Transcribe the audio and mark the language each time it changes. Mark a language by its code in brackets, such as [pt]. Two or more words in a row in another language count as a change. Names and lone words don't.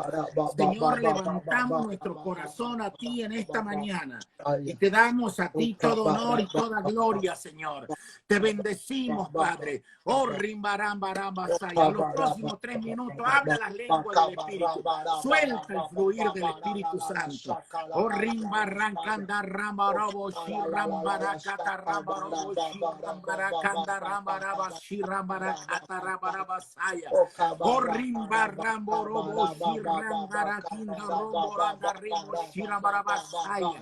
[es] Señor, levantamos nuestro corazón a ti en esta mañana y te damos a ti todo honor y toda gloria, Señor. Te bendecimos, Padre. Oh, Rimbarambarambasaya. Los próximos 3 minutos habla las lenguas del Espíritu. Suelta el fluir del Espíritu Santo. Oh, Rimbarrancanda, Rambaraboshi, Rambaracata, Rambaraboshi, Rambaracanda, Rambarabashi, Rambaracata, Rambarabasaya. Oh, Rimbaramboroboshi, Rambarakinda, Romboranda, Rimoshi, Rambarabasaya.